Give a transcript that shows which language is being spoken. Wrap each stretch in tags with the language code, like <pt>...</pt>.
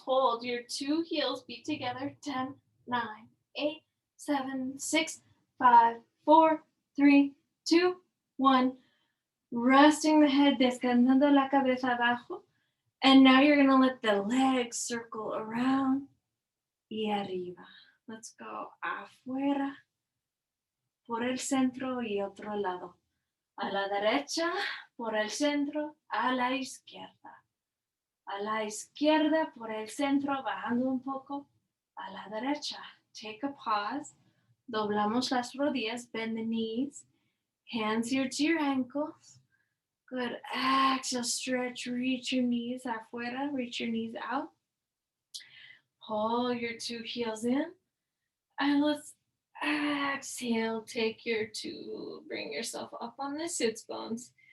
<en>Hold your two heels. Beat together. 10, 9, 8, 7, 6, 5, 4, 3, 2, 1. Resting the head,</en> <es>descansando la cabeza abajo.</es> <en>And now you're going to let the legs circle around</en> <es>y arriba.</es> <en>Let's go</en> <es>afuera, por el centro y otro lado. A la derecha, por el centro, a la izquierda. A la izquierda, por el centro, bajando un poco. A la derecha.</es> <en>Take a pause.</en> <es>Doblamos las rodillas,</es> <en>bend the knees. Hands here to your ankles. Good. Exhale, stretch, reach your knees afuera, reach your knees out. Pull your two heels in. And let's exhale, take your two, bring yourself up on the sits bones.</en>